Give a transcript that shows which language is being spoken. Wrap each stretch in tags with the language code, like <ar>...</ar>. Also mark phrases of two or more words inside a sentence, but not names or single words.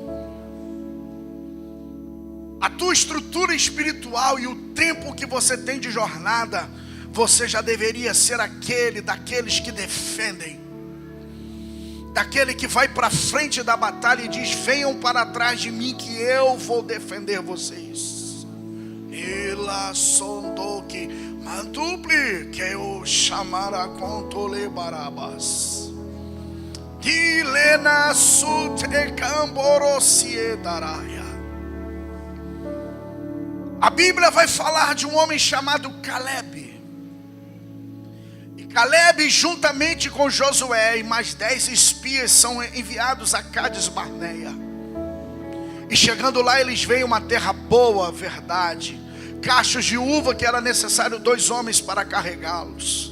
<pt>A tua estrutura espiritual e o tempo que você tem de jornada, você já deveria ser daqueles que defendem, daquele que vai para frente da batalha e diz: venham para trás de mim que eu vou defender vocês. Ela sondoque mantuple que eu chamara contole barabas. Dilena sute camborosie daraia. A Bíblia vai falar de um homem chamado Caleb. Caleb, juntamente com Josué e mais 10 espias, são enviados a Cádiz Barneia. E chegando lá, eles veem uma terra boa, verdade, cachos de uva que era necessário 2 homens para carregá-los.</pt>